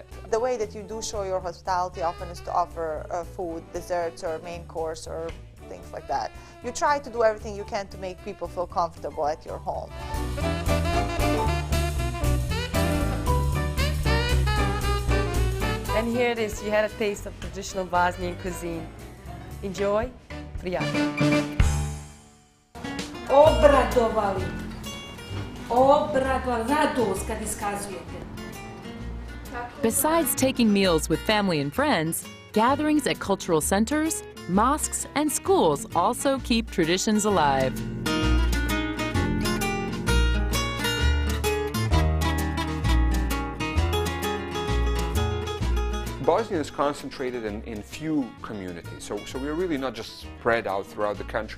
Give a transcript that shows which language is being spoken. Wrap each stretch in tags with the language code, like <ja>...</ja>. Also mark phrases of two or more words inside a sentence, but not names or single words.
<en>The way that you do show your hospitality often is to offer food, desserts, or main course, or things like that. You try to do everything you can to make people feel comfortable at your home. And here it is, you had a taste of traditional Bosnian cuisine. Enjoy,</en> <bs>prijatno. Obradovali, radost kad iskazujete.</bs> <en>Besides taking meals with family and friends, gatherings at cultural centers, mosques, and schools also keep traditions alive. Bosnia is concentrated in few communities, so we're really not just spread out throughout the country.</en>